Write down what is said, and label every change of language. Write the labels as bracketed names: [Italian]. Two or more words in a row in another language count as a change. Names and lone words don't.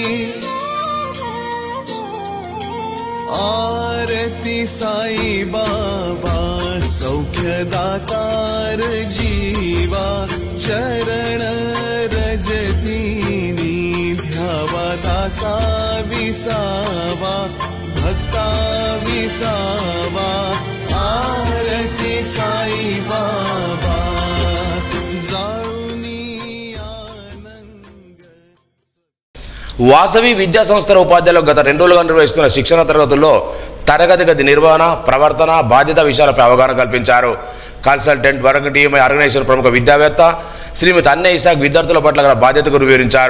[Marathi] आरती साई बाबा सौख्यदातार जीवा चरण रजतीनी ध्यावा दासा विसावा भक्ता विसावा आरती साई बाबा [Telugu] వాసవి విద్యా సంస్థల ఉపాధ్యాయులకు గత 2 రోజులుగా నిర్వహిస్తున్న శిక్షణ తరగతుల్లో తరగతి గది నిర్వహణ, ప్రవర్తన, బాధ్యత విషయాలపై అవగాహన కల్పించారు. [English] consultant work TMI organization [Telugu] ప్రముఖ విద్యావేత్త శ్రీమతి అన్నయ్య ఇసాక్ విద్యార్థుల పట్ల గల బాధ్యత గురించి వివరించారు.